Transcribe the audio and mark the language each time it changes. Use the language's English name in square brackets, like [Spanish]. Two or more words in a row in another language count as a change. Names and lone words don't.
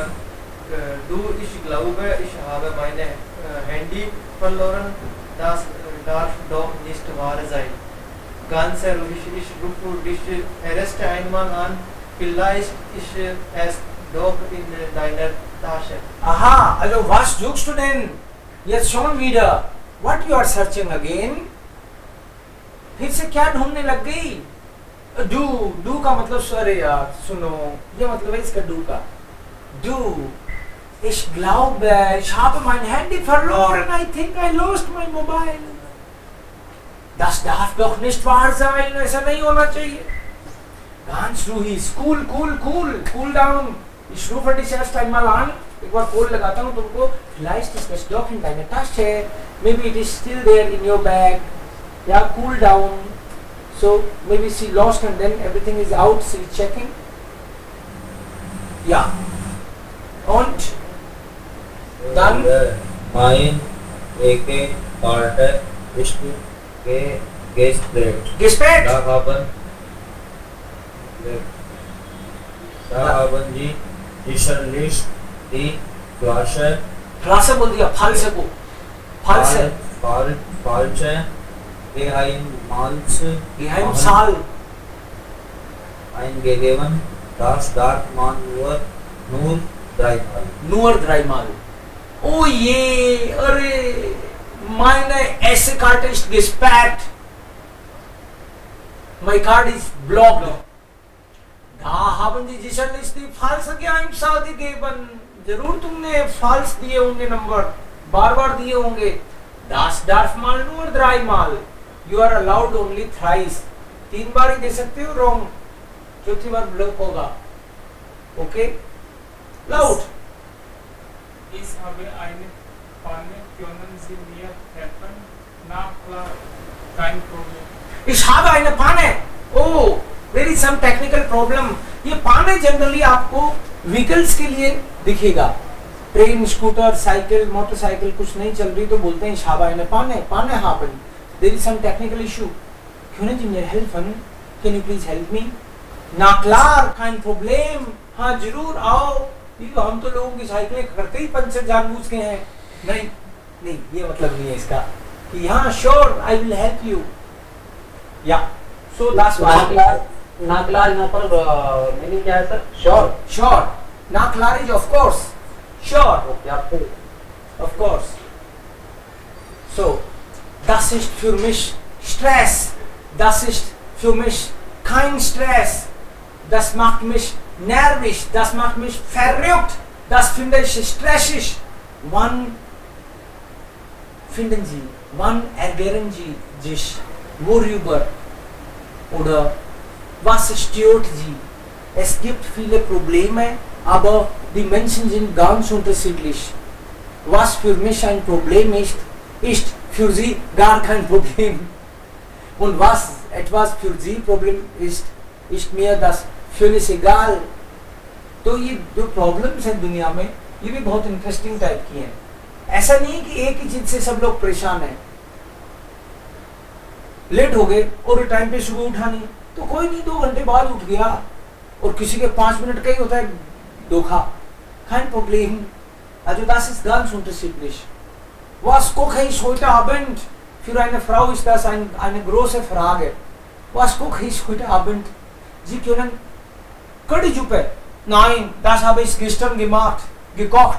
[German] Du, ich glaube, ich habe meine Handy verloren. Das darf doch nicht wahr sein. Ganz ruhig, ich rufe dich erst einmal an. Vielleicht ist es doch in deiner Tasche. Aha, also was suchst du denn? Jetzt schon wieder. [English] What you are searching again? [Hindi] फिर से क्या ढूंढने लग गई? डू का मतलब सर यार सुनो, ये मतलब है इसका डू का. [German] डू, ich glaube, ich habe mein Handy verloren. [English] I think I lost my mobile. [German] Das darf doch nicht wahr sein. [Hindi] ऐसा नहीं होना चाहिए. [German] Ganz ruhig, [English] cool down. [German] Ich rufe dich erst einmal an. [Hindi] एक बार कॉल लगाता हूँ तुमको. [German] Vielleicht ist es doch in deiner Tasche. [English] Maybe it is still there in your bag. Yeah, cool down. So maybe she lost and then everything is out. She is checking. [German] Ja. Und dann mein AK-Karte ist gesperrt. gesperrt. Da haben die sicherlich die Flasche [Hindi] Klasse बोल दिया. false को. [English] false. [German] falsche Geheimzahl eingegeben. Das darf man nur dreimal. nur dreimal. Oh je, अरे meine SD-Karte ist gesperrt. [English] My card is blocked. [German] Da haben die sicherlich die falsche Geheimzahl gegeben. [Hindi] जरूर तुमने false दिए होंगे नंबर, बार दिए होंगे. [German] Das darf man nur dreimal. [English] You are allowed only thrice. [Hindi] 3 बार ही दे सकते हो wrong. चौथी बार ब्लॉक होगा. [German] Okay? Laut. Ich habe eine Panne, können Sie mir helfen? Na klar, kein Problem. Ich habe eine Panne. [English] Oh, there is some technical problem. [Hindi] ये पाने जनरली आपको व्हीकल्स के लिए दिखेगा. [English] train, scooter, cycle, motorcycle [Hindi] कुछ नहीं चल रही तो बोलते हैं [German] ich habe eine Panne. Panne haben. [English] There is some technical issue. [German] Können Sie mir helfen? [English] Can you please help me? [German] Na klar, kein Problem. [Hindi] हाँ जरूर आओ. ये हम तो लोगों की साइकिलें करते ही पंचर जानबूझ के हैं. नहीं ये मतलब नहीं है इसका कि हाँ [English] sure I will help you. Yeah. So that's why. [German] Na klar [Hindi] यहाँ पर मीनिंग क्या है सर? श्योर. [English] Sure. [German] Na klar [English] is of course. Sure. [Hindi] ओके आपको [English] Of course. So, [German] das ist für mich Stress. Das ist für mich kein Stress. Das macht mich nervig. Das macht mich verrückt. Das finde ich stressig. Wann finden Sie, wann ärgern Sie sich worüber? Oder was stört Sie? Es gibt viele Probleme, aber die Menschen sind ganz unterschiedlich. Was für mich ein Problem ist für Sie gar kein Problem. Und was etwas für Sie Problem ist mir das völlig egal. [Hindi] तो ये जो प्रॉब्लम्स हैं दुनिया में ये भी बहुत [English] interesting type [Hindi] की हैं. ऐसा नहीं है कि एक ही चीज से सब लोग परेशान हैं. लेट हो गए और टाइम पे सुबह उठा नहीं तो कोई नहीं 2 घंटे बाद उठ गया और किसी के 5 मिनट का ही होता है धोखा. [German] Kein Problem. Also das ist ganz unterschiedlich. Was koche ich heute Abend? Für eine Frau ist das eine große Frage. Was koche ich heute Abend? Sie können Currysuppe. Nein, das habe ich gestern gekocht.